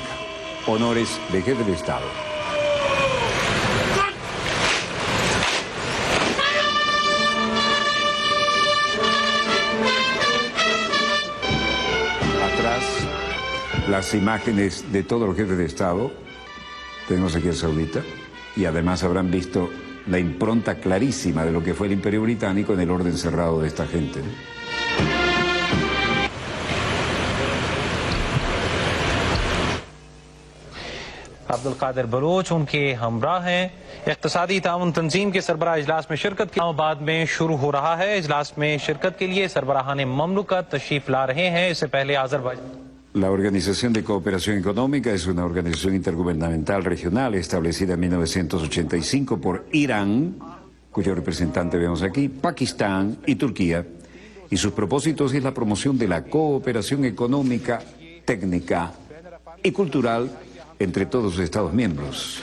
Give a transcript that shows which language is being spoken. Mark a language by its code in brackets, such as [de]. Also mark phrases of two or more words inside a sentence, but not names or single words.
[es] Honores de jefe de Estado. Atrás, las imágenes de todos los jefes de Estado. Tenemos aquí el saudita. Y además habrán visto la impronta clarísima de lo que fue el Imperio Británico en el orden cerrado de esta gente, ¿no? [ur] عبدالقادر بلوچ ان کے ہمراہ ہیں. اقتصادی تعاون تنظیم کے سربراہ اجلاس میں شرکت کے اسلام آباد میں شروع ہو رہا ہے. اجلاس میں شرکت کے لیے سربراہان مملکت تشریف لا رہے ہیں. اس سے پہلے آذربائیجان. [es] La Organización de Cooperación Económica es una organización intergubernamental regional establecida en 1985 por Irán, cuyo representante vemos aquí, Pakistán y Turquía, y sus propósitos es la promoción de la cooperación económica, técnica y cultural entre todos los Estados miembros.